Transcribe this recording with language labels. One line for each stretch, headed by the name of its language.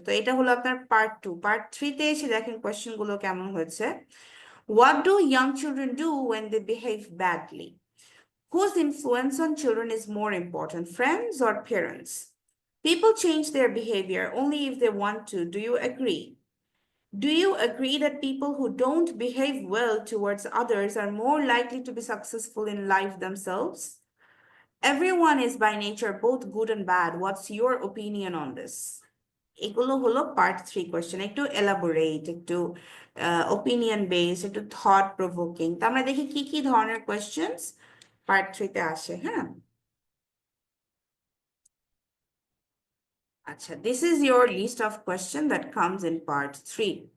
Bangla: তো এটা হলো আপনার পার্ট 2। পার্ট 3-তে এসে দেখেন কোয়েশ্চেন গুলো কেমন হয়েছে।
English: What do young children do when they behave badly? Whose influence on children is more important, friends or parents? People change their behavior only if they want to. Do you agree? Do you agree that people who don't behave well towards others are more likely to be successful in life themselves? Everyone is by nature both good and bad. What's your opinion on this?
Bangla: এগুলো হলো part 3 question, একটু elaborate, একটু opinion based, একটু thought provoking. তো আমরা দেখি কি কি ধরনের কোয়েশ্চেন্স পার্ট 3-তে আসে। হ্যাঁ, আচ্ছা,
English: This is your list of question that comes in part 3।